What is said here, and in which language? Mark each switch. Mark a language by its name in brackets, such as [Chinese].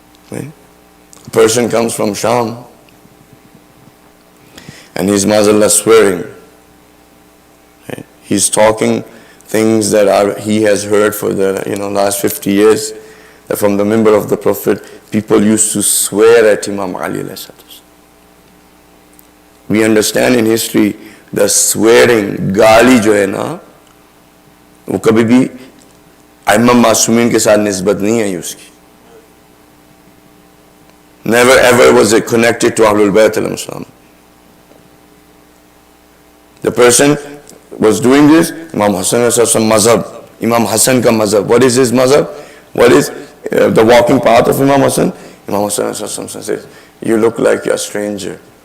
[English] Right? A person comes from Sham, and he's Mazallah swearing. Right? He's talking things that he has heard for the last 50 years, that from the member of the Prophet, people used to swear at Imam Ali. We understand in history the swearing, [Hindi] गाली जो है ना, वो कभी भी इमाम मासूमीन के साथ निस्बत नहीं है उसकी. [English] Never ever was it connected to Ahlul Bayt al-Islam. The person was doing this, Imam Hassan has some mazhab, [Hindi] Imam Hassan ka mazhab. [English] What is his mazhab? What is the walking path of Imam Hassan? Imam Hassan says, you look like you're a stranger.